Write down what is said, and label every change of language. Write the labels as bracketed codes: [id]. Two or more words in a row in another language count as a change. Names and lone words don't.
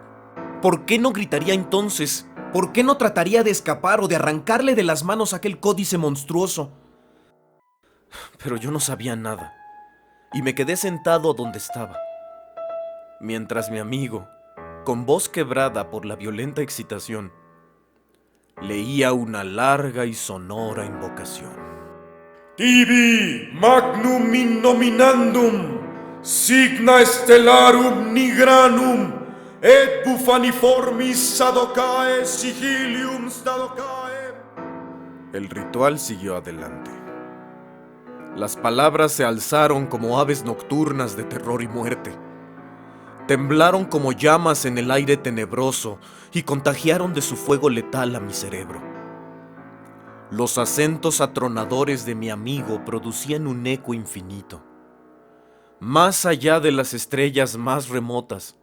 [es] ¿Por qué no gritaría entonces? ¿Por qué no trataría de escapar o de arrancarle de las manos aquel códice monstruoso? Pero yo no sabía nada, y me quedé sentado donde estaba, mientras mi amigo, con voz quebrada por la violenta excitación, leía una larga y sonora invocación. [la] Tibi magnum in nominandum, signa stellarum nigranum, et bufaniformis sadocae sigilium stadocae. [es] El ritual siguió adelante. Las palabras se alzaron como aves nocturnas de terror y muerte. Temblaron como llamas en el aire tenebroso y contagiaron de su fuego letal a mi cerebro. Los acentos atronadores de mi amigo producían un eco infinito, más allá de las estrellas más remotas.